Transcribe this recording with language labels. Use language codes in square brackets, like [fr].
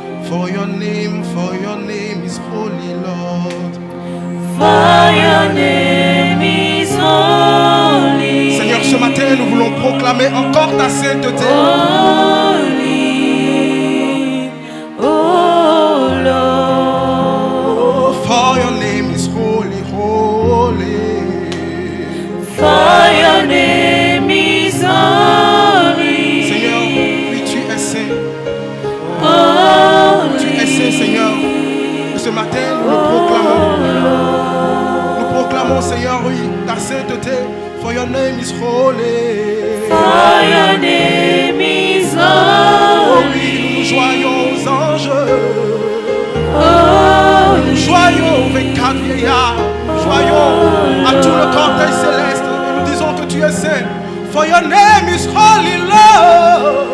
[en] For your name is holy, Lord. for your name is holy. [fr] Seigneur, ce matin, nous voulons proclamer encore ta sainteté. [en] Holy, oh Lord. For your name is holy, holy. For your name is holy. [fr] Seigneur, oui, tu es saint. [en] Holy, [fr] Tu es saint, Seigneur. Et ce matin, nous le proclamons. Nous proclamons, Seigneur, oui, ta sainteté. [en] For your name is holy. for your name is Oh holy. [fr] oui, nous joignons aux anges. [en] Holy, [fr] Nous joignons aux 24 vieillards. Nous joignons à tout le cortège céleste. Et nous disons que tu es saint. [en] For your name is holy, Lord.